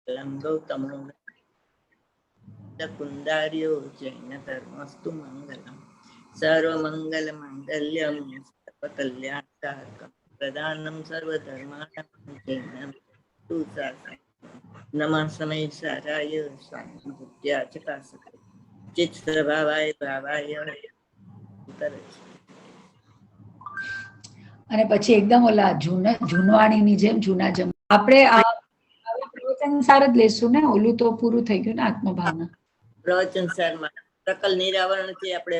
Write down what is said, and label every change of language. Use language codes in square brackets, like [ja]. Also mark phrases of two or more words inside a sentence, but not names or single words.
[sa] गौतमो कुंदार्यो जैन धर्मस्तु मंगलम सर्वमंगल मंगल्यम सर्वकल्याणकारकम प्रदानम सर्वधर्माणां जैनम नमः समय साराय स्वामी भक्त्या चकासते चित स्वभावाय भावाय [gu] ઉતરે છે. અને પછી એકદમ ઓલા જૂનવાણીની જેમ જૂના જમ આપણે પ્રવચન સાર જ લેશું ને, ઓલું તો પૂરું થઈ ગયું ને આત્મભાવના. પ્રવચન સારમાં સકલ નિરાવરણ થી આપણે